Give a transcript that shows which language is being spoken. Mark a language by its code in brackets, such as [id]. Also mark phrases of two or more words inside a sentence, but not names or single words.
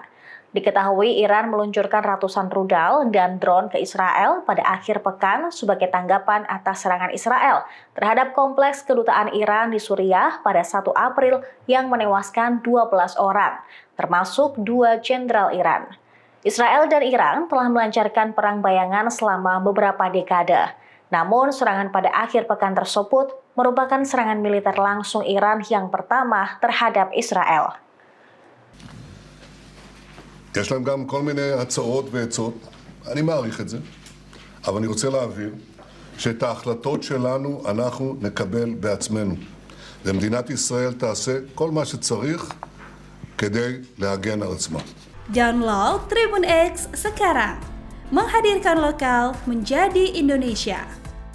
[id] Diketahui Iran meluncurkan ratusan rudal dan drone ke Israel pada akhir pekan sebagai tanggapan atas serangan Israel terhadap kompleks kedutaan Iran di Suriah pada 1 April yang menewaskan 12 orang, termasuk 2 jenderal Iran. Israel dan Iran telah melancarkan perang bayangan selama beberapa dekade. Namun, serangan pada akhir pekan tersebut merupakan serangan militer langsung Iran yang pertama terhadap Israel. [he] יש להם גם כל מיני הצעות ועצות, אני מעריך את זה, אבל אני רוצה להבהיר שאת ההחלטות שלנו אנחנו נקבל בעצמנו. ומדינת ישראל תעשה כל מה שצריך כדי להגן על עצמה. [id] Download Tribun X sekarang, menghadirkan lokal menjadi Indonesia.